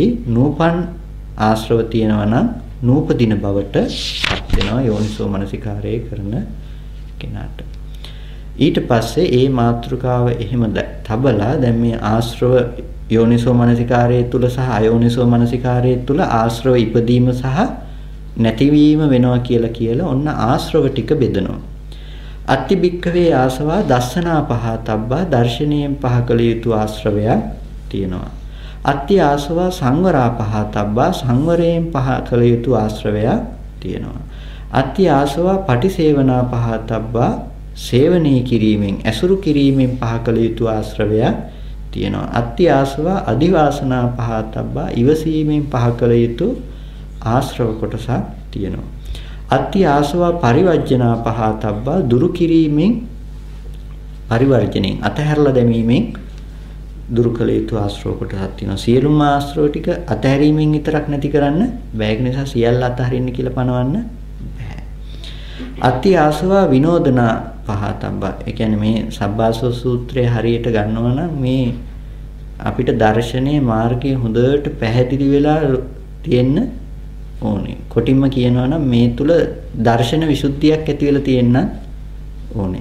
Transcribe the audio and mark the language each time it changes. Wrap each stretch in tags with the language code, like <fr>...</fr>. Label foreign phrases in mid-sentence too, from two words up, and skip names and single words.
<si>නූපන් ආශ්‍රව තියෙනවා නම් නූපදින බවට පත් වෙනවා යෝනිසෝ මනසිකාරය කරන කෙනාට. ඊට පස්සේ ඒ මාත්‍රිකාව එහෙම තබලා දැන් මේ ආශ්‍රව යෝනිසෝ මනසිකාරයේ තුල සහ අයෝනිසෝ මනසිකාරයේ තුල ආශ්‍රව ඉපදීම සහ නැතිවීම වෙනවා කියලා ඔන්න ආශ්‍රව ටික බෙදනවා.</si> <pi>අත්ති භික්ඛවේ ආසවා දස්සනා පහතබ්බා.</pi> <si>දර්ශනීයෙන් පහ කළ යුතු ආශ්‍රවයක් තියෙනවා.</si> <pi>අත්ති ආසවා සංවරා පහතබ්බා.</pi> <si>සංවරයෙන් පහ කළ යුතු ආශ්‍රවයක් තියෙනවා.</si> <pi>අත්ති ආසවා පටිසේවනා පහතබ්බා.</pi> <si>සේවනී කිරීමෙන්, ඇසුරු කිරීමෙන් පහ කළ යුතු ආශ්‍රවයක් තියෙනවා.</si> <pi>අත්ති ආසවා අදිවාසනා පහතබ්බා.</pi> <si>ඉවසීමෙන් පහ කළ යුතු ආශ්‍රව කොටසක් තියෙනවා.</si> <pi>අත්ති ආසවා පරිවර්ජනා පහතබ්බා.</pi> <si>දුරු කිරීමෙන්, පරිවර්ජණයෙන් අතහැරලා දැමීමෙන් දුරු කළ යුතු ආශ්‍රව කොටසක් තියෙනවා. සියලුම ආශ්‍රව ටික අතහැරීමෙන් විතරක් නැති කරන්න බෑ. ඒක නිසා සියල්ල අතහරින්න කියලා පනවන්න බෑ.</si> <pi>අත්ති ආසවා විනෝදනා පහතබ්බා.</pi> <si>ඒ කියන්නේ මේ සබ්බාසව සූත්‍රය හරියට ගන්නවා නම් මේ අපිට දර්ශනීය මාර්ගය හොඳට පැහැදිලි වෙලා තියෙන්න ඕනේ. කොටින්ම කියනවා නම් මේ තුල දර්ශන විසුද්ධියක් ඇති වෙලා තියෙන්න ඕනේ.</si>